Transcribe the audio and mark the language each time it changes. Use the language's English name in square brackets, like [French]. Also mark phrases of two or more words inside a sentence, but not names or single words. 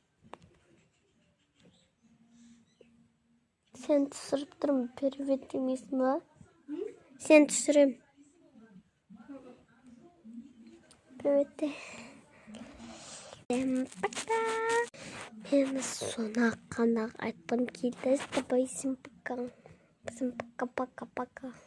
[Kazakh] Сен түсіріп тұрмын, привет демейсің ба? Сен түсірем. Привет де. Пока. Мен соны қана айтқым келді. [Russian] С тобой всем пока. Всем пока-пока-пока.